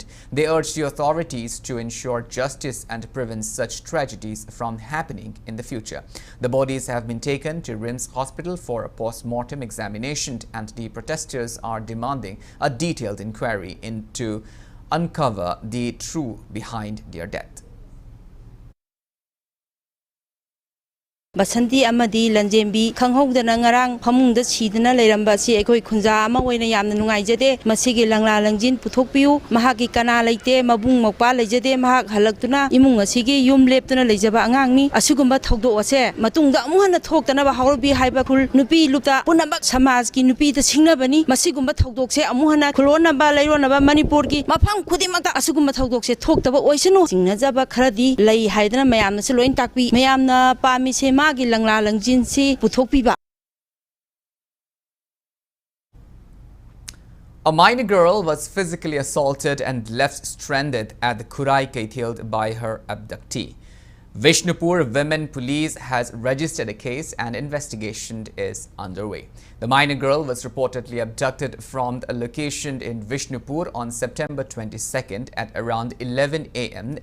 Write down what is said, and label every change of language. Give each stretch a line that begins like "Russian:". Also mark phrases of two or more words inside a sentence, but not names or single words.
English: They urged the authorities to ensure justice and prevent such tragedies from happening in the future. The bodies have been taken to RIMS Hospital for a post-mortem examination, and the protesters are demanding a detailed inquiry into uncover the truth behind their death.
Manipuri: Basanti amadi Lanjembi Kanghogdana ngarang phamungda sidana leiramba si ekoi khunja ama oina yamna nungaijade masigi langla langjin puthokpiu mahaki kana leite mabung mokpa leijade mahak halaktuna imung asigi yum leptuna leijaba angangni asugumba thogdo ase matungda amuhana thoktana ba haubi haiba khul nupi lupta punabak samaj ki nupi ta singnabani masigumba thogdokse amuhana khulona ba leirona ba Manipur ki mafam khudimakta asugumba thogdokse thoktaba oisinu singnajaba kharadi lei haidana mayamna se loin takpi mayamna pami se magi langla langjin si puthokpiba
English: A minor girl was physically assaulted and left stranded at the Kurai Kaithil by her abductee. Bishnupur Women Police has registered a case and investigation is underway. The minor girl was reportedly abducted from a location in Bishnupur on September 22nd at around 11 a.m.